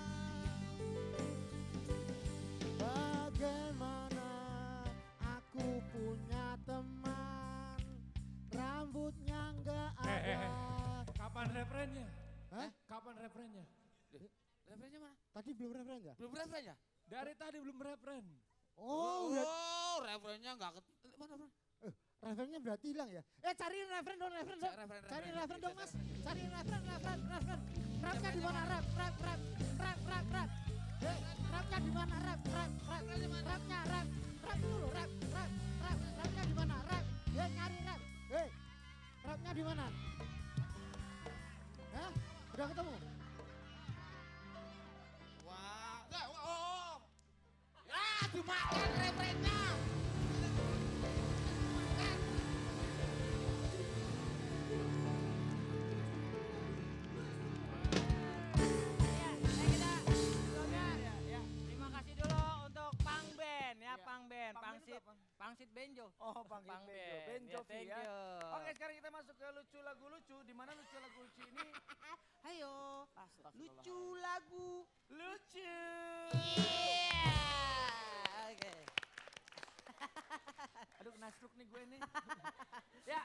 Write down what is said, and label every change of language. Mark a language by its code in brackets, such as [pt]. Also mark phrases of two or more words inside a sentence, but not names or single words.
[id] Bagaimana aku punya teman rambutnya enggak ada? Kapan refrennya? Hah? Kapan refrennya? Refrennya mana? Tadi belum refren ya? Belum refren ya? Dari tadi belum refren. Oh, udah. Refrennya enggak mana bro? Refrennya berarti hilang ya? Cariin refren dong, refren dong. Cariin refren dong mas. Cariin refren. Rapnya di mana rap? Rap. Rapnya di mana rap? Rapnya rap. Rap dulu rap. Rapnya di mana rap? Nyari rap. Rapnya di mana? Hah? Udah ketemu? Wah, enggak, oh. Ya, dimakan refrennya. Terima kasih dulu untuk Pang Band ya, Pang Band, Pang Band itu apa? Pangsit Benjo. Oh, Bang Benjo. Benjo [en] thank [id] ya. [en] you. [id] Oke, sekarang kita masuk ke lucu lagu lucu. Di mana lucu lagu lucu ini? Ayo, Astagfirullah. lucu lagu. Lucu. Iya. Oke. Aduh, kena stroke nih gue nih. Ya.